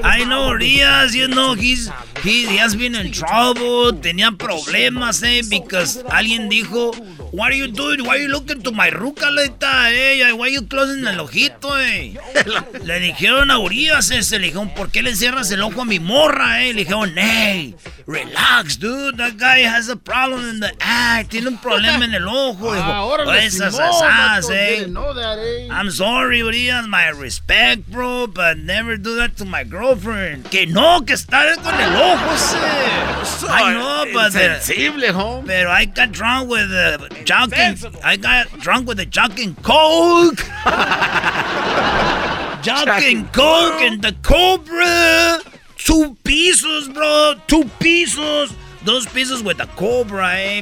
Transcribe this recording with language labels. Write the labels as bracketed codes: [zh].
[en] I know Rias, you know, he has been in trouble. [es] Tenía problemas, eh, [en] because [es] alguien dijo, [en] what are you doing? Why are you looking to my ruca like that, eh? Why are you closing [es] el ojito, eh? Le dijeron a Urias, eh. Le dijeron, ¿por qué le cierras el ojo a mi morra, eh? Le dijeron, [en] hey, relax, dude. That guy has a problem in the eye. [es] Tiene un problema en el ojo. Ah, dijo, [en] I'm sorry, [es] Urias. [en] My respect, bro. But never do that to my girlfriend. [es] Que no, que está con el ojo, eh. [en] I know, but... [es] Insensible, homie. Pero [en] I got drunk with the... I got drunk with the Jack and Coke. Jack and Coke, bro. And the Cobra. Two pisos, bro. [es] Dos pisos [en] with the [es] Cobra, eh.